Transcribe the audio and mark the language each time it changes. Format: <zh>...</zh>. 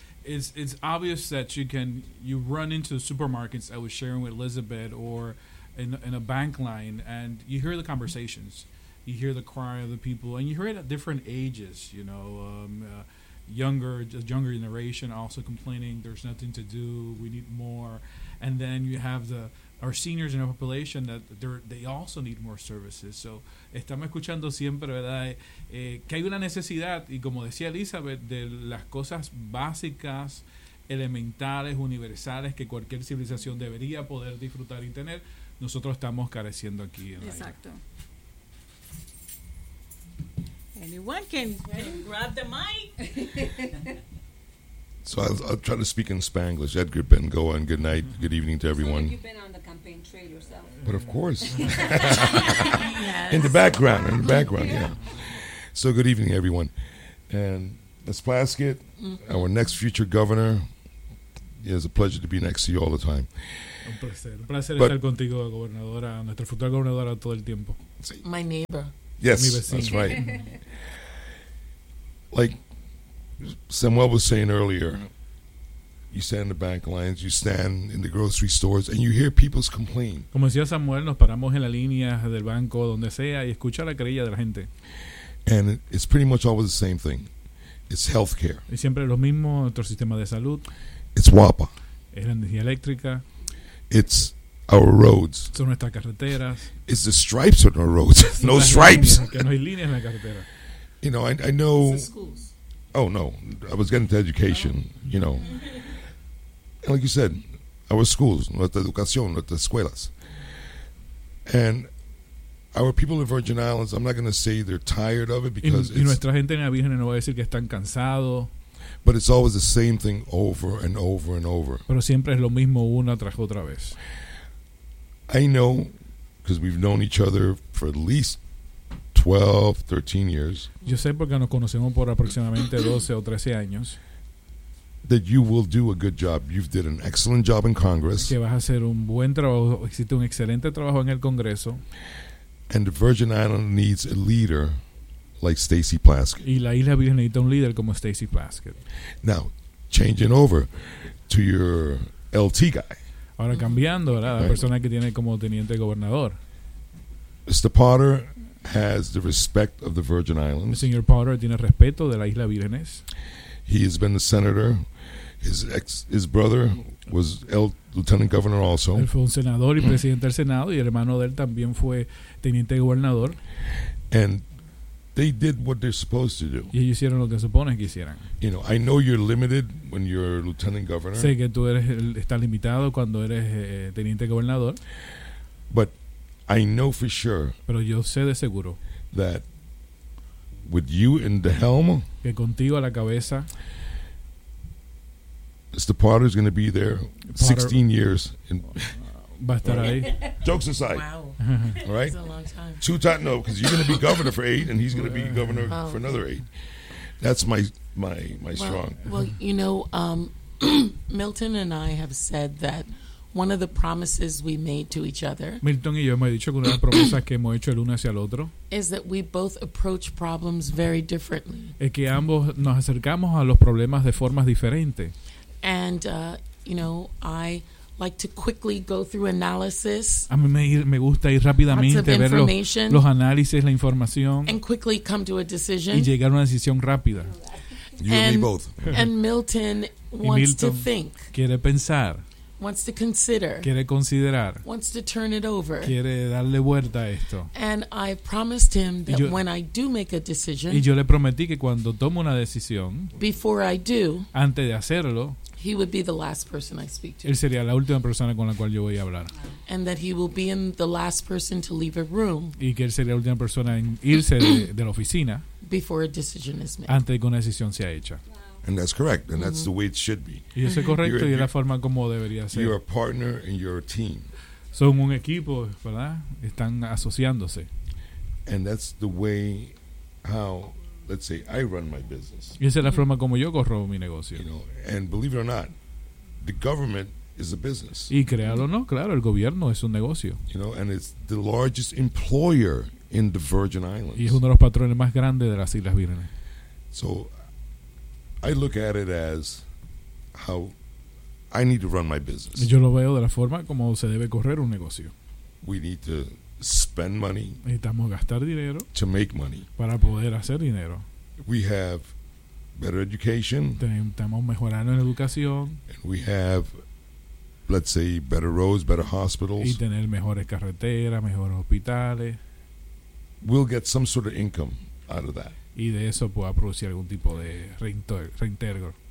<en>It's obvious that you run into the supermarkets I was sharing with Elizabeth or in a bank line, and you hear the conversations, you hear the cry of the people, and you hear it at different ages, you know, younger generation also complaining, there's nothing to do, we need more, and then you have our seniors in our population that they also need more services.</en> <es>So, estamos escuchando siempre, ¿verdad?, que hay una necesidad, y como decía Elizabeth, de las cosas básicas, elementales, universales, que cualquier civilización debería poder disfrutar y tener. Nosotros estamos careciendo aquí en la Exacto.</es> <en>Anyone can grab the mic. So I'll try to speak in Spanglish. Edgar Bengoa, and good night, good evening to everyone. So you've been on the campaign trail yourself. But of course. Yes. In the background, yeah. So good evening, everyone. And Ms. Plaskett, mm-hmm. our next future governor, it is a pleasure to be next to you all the time.</en> <es>Un placer estar contigo, gobernadora, nuestra futura gobernadora todo el tiempo.</es> <en>My neighbor. Yes, that's right. Like Samuel was saying earlier, you stand in the bank lines, you stand in the grocery stores, and you hear people's complain.</en> <es>Como decía Samuel, nos paramos en la línea del banco, donde sea, y escucha la querella de la gente.</es> <en>And it's pretty much always the same thing. It's healthcare.</en> <es>Y siempre lo mismo, nuestro sistema de salud.</es> <en>It's WAPA.</en> <es>Es la energía eléctrica.</es> <en>It's our roads.</en> <es>Son nuestras carreteras.</es> <en>It's the stripes on our roads. No stripes.</en> <es>Que no hay líneas en la carretera.</es> <en>You know, I know. Oh no, I was getting to education. No. You know, like you said, our schools,</en> <es>nuestra educación, nuestras escuelas,</es> <en>and our people in Virgin Islands. I'm not going to say they're tired of it because.</en> <es>Y nuestra gente en la Virgen no va a decir que están cansados.</es> <en>But it's always the same thing over and over and over.</en> <es>Pero siempre es lo mismo una tras otra vez.</es> <en>I know, because we've known each other for at least 20, 12, 13 years.</en> <es>Yo sé porque nos conocemos por aproximadamente 12 o 13 años.</es> <en>That you will do a good job. You've did an excellent job in Congress.</en> <es>Que vas a hacer un buen trabajo. Existe un excelente trabajo en el Congreso.</es> <en>And the Virgin Island needs a leader like Stacey Plaskett.</en> <es>Y la Isla Virgen necesita un líder como Stacey Plaskett.</es> <en>Now, changing over to your LT guy.</en> <es>Ahora cambiando, ¿verdad? La persona que tiene como teniente gobernador.</es> <en>Mr. Potter has the respect of the Virgin Islands.</en> <es>Señor Potter tiene respeto de la Isla Vírgenes.</es> <en>He has been a senator. His brother was lieutenant governor also.</en> <es>Él fue un senador y presidente del Senado, y el hermano de él también fue teniente gobernador.</es> <en>And they did what they're supposed to do.</en> <es>Y ellos hicieron lo que supone que hicieran.</es> <en>You know, I know you're limited when you're lieutenant governor.</en> <es>Sé que tú eres estás limitado cuando eres teniente gobernador.</es> <en>But I know for sure.</en> <es>Pero yo sé de seguro.</es> <en>That with you in the helm.</en> <es>Que contigo a la cabeza.</es> <en>Mr. Potter is going to be there Potter, 16 years. In,</en> <es>va a estar ahí.</es> <en>Jokes aside. Wow. Right? That's a long time. Two times, no, because you're going to be governor for 8, and he's going to be governor for another 8. That's my well, strong. Well, you know, Milton and I have said that one of the promises we made to each other.</en> <es>Milton y yo hemos dicho que una de las promesas que hemos hecho el uno hacia el otro.</es> <en>Is that we both approach problems very differently.</en> <es>Es que ambos nos acercamos a los problemas de formas diferentes.</es> <en>And you know, I like to quickly go through analysis.</en> <es>A mí me gusta ir rápidamente, ver los análisis, la información.</es> <en>And quickly come to a decision.</en> <es>Y llegar a una decisión rápida.</es> <en>You and me both. And Milton wants Milton to think.</en> <es>Quiere pensar.</es> <en>Wants to consider.</en> <es>Quiere considerar.</es> <en>Wants to turn it over.</en> <es>Quiere darle vuelta a esto.</es> <en>And I promised him that when I do make a decision.</en> <es>Y yo le prometí que cuando tomo una decisión.</es> <en>Before I do.</en> <es>Antes de hacerlo.</es> <en>He would be the last person I speak to.</en> <es>Él sería la última persona con la cual yo voy a hablar.</es> <en>And that he will be in the last person to leave a room.</en> <es>Y que él sería la última persona en irse de la oficina.</es> <en>Before a decision is made.</en> <es>Antes de que una decisión sea hecha.</es> <en>And that's correct, and that's the way it should be.</en> <es>Y eso es correcto, y es la forma como debería ser.</es> <en>You're a partner and you're a team.</en> <es>Son un equipo, ¿verdad? Están asociándose.</es> <en>And that's the way how, let's say, I run my business.</en> <es>Y esa es la forma como yo corro mi negocio.</es> <en>You know, and believe it or not, the government is a business.</en> <es>Y créalo o no, claro, el gobierno es un negocio.</es> <en>You know, and it's the largest employer in the Virgin Islands.</en> <es>Y es uno de los patrones más grandes de las Islas Vírgenes.</es> <en>So I look at it as how I need to run my business.</en> <es>Yo lo veo de la forma como se debe correr un negocio.</es> <en>We need to spend money.</en> <es>Necesitamos gastar dinero.</es> <en>To make money.</en> <es>Para poder hacer dinero.</es> <en>We have better education.</en> <es>Necesitamos mejorar en educación.</es> <en>And we have, let's say, better roads, better hospitals.</en> <es>Y tener mejores carreteras, mejores hospitales.</es> <en>We'll get some sort of income out of that.</en> <es>Y de eso pueda producir algún tipo de reintegro.</es>